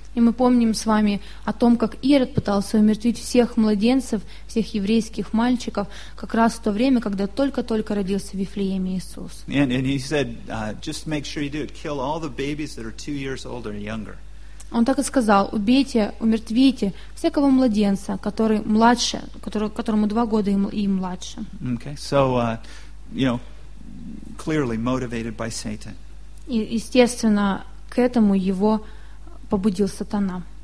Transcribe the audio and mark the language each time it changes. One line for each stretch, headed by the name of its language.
Russian: И мы помним с вами о том, как Ирод пытался умертвить всех младенцев, всех еврейских мальчиков, как раз в то время, когда только-только родился в Вифлееме Иисус.
English: And he said, just make sure you do it. Kill all the babies that are 2 years older and younger.
Russian: Он так и сказал, убейте, умертвите всякого младенца, который младше, которому 2 года и младше.
English: Okay, so, you know, clearly motivated by Satan.
Russian: И, естественно, к этому его побудил сатана.